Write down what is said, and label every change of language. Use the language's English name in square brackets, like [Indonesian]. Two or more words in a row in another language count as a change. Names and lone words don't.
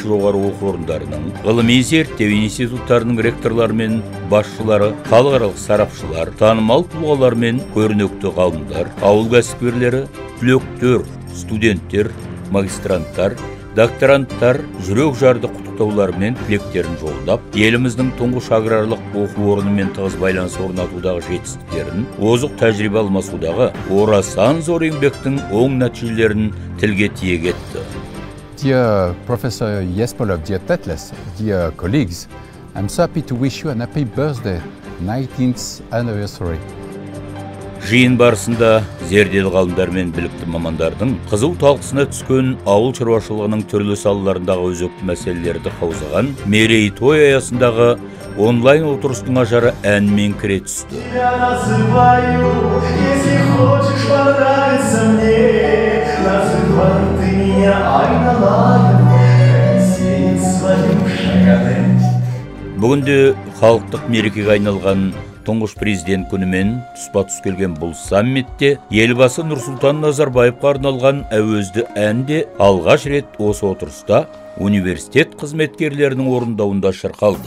[Kazakh] жоғары оқу орындарының, ғылыми зерттеу институттарының ректорлары мен басшылары, халықаралық сарапшылар, танымал тұлғалар мен көрнекті ғалымдар, ауыл кәсіпкерлері, түлектер, студенттер, магистранттар, докторанттар жүрек жарды құттықтаулары мен тілектерін жолдап, еліміздің тұңғыш аграрлық оқу орнымен тығыз байланыс орнатудағы жетістіктерін, озық тәжірибе алмасудағы орасан зор еңбектің оң нәтижелерін тілге тиек етті. [English] Dear Professor Yespolov, dear Tetles, dear colleagues, I'm so happy to wish you an happy birthday, 19th anniversary. [Kazakh] Жиын барысында зерделі ғалымдар мен білікті мамандардың қызу талқысына түскен ауыл шаруашылығының түрлі салаларындағы өзекті мәселелерді қаузаған мерейтой аясындағы онлайн отырыстың ажары әнмен кіре түсті. Бүгінде халықтық мерекеге айналған тұңғыш президент күнімен тұспа-тұс келген бұл саммитте елбасы Нұрсұлтан Назарбаевқа арналған әуезді ән де алғаш рет осы отырыста университет қызметкерлерінің орындауында шырқалды.